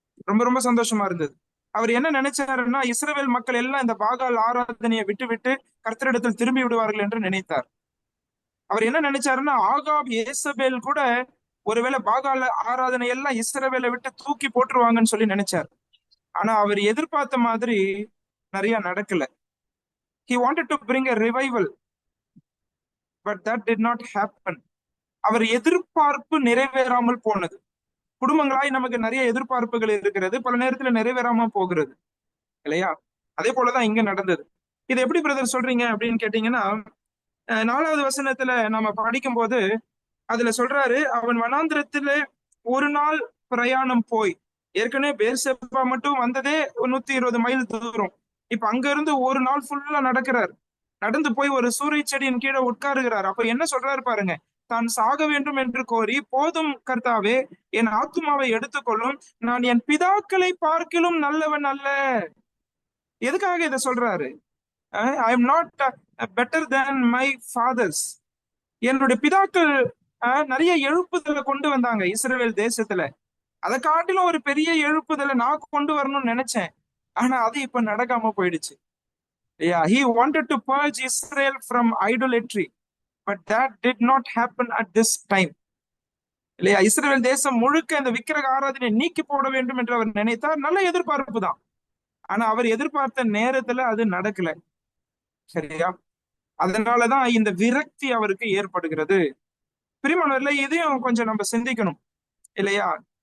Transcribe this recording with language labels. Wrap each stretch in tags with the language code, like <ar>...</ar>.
<ta>ரொம்ப ரொம்ப சந்தோஷமா இருந்தது. அவர் என்ன நினைச்சாருன்னா, இஸ்ரவேல் மக்கள் எல்லாம் இந்த பாகால் ஆராதனையை விட்டு விட்டு கர்த்தரிடத்தில் திரும்பி விடுவார்கள் என்று நினைத்தார். அவர் என்ன நினைச்சாருன்னா, ஆகாப் ஏசபேல் கூட ஒருவேளை பாகால ஆராதனை எல்லாம் இஸ்ரவேலை விட்டு தூக்கி போட்டுருவாங்கன்னு சொல்லி நினைச்சார். ஆனா அவர் எதிர்பார்த்த மாதிரி நிறைய நடக்கல.</ta> <en>He wanted to bring a revival, but that did not happen.</en> <ta>அவர் எதிர்பார்ப்பு நிறைவேறாமல் போனது. குடும்பங்களாய் நமக்கு நிறைய எதிர்பார்ப்புகள் இருக்கிறது, பல நேரத்துல நிறைவேறாம போகிறது இல்லையா? அதே போலதான் இங்க நடந்தது. இது எப்படி பிரதர் சொல்றீங்க அப்படின்னு கேட்டீங்கன்னா, 4வது வசனத்துல நம்ம படிக்கும் போது அதுல சொல்றாரு, அவன் வனாந்திரத்துல ஒரு நாள் பிரயாணம் போய், ஏற்கனவே பேர்செபா மட்டும் வந்ததே 120 மைல் தூரம். இப்ப அங்க இருந்து ஒரு நாள் ஃபுல்லா நடக்கிறார். நடந்து போய் ஒரு சூறை செடியின் கீழே உட்காருகிறார். அப்ப என்ன சொல்றாரு பாருங்க, தான் சாக வேண்டும் என்று கோரி, போதும் கர்த்தாவே, என் ஆத்துமாவை எடுத்துக்கொள்ளும், நான் என் பிதாக்களை பார்க்கிலும் நல்லவன் அல்ல. எதுக்காக இதை சொல்றாரு?</ta> <en>I am not better than my fathers.</en> <ta>என்னுடைய பிதாக்கள் நிறைய எழுப்புதலை கொண்டு வந்தாங்க இஸ்ரவேல் தேசத்துல. அதை காட்டிலும் ஒரு பெரிய எழுப்புதலை நான் கொண்டு வரணும்னு நினைச்சேன். ஆனா அது இப்ப நடக்காம போயிடுச்சு.</ta> <en>He wanted to purge Israel from idolatry, but that did not happen at this time.</en> <ta>இல்லையா? இஸ்ரவேல் தேசம் முழுக்க இந்த விக்கிரக ஆராதனை நீக்கி போட வேண்டும் என்று அவர் நினைத்தார். நல்ல எதிர்பார்ப்பு தான். ஆனா அவர் எதிர்பார்த்த நேரத்துல அது நடக்கல. சரியா? அதனாலதான் இந்த விரக்தி அவருக்கு ஏற்படுகிறது. பிரியமானவர்களே, இதையும் கொஞ்சம் நம்ம சிந்திக்கணும் இல்லையா?</ta>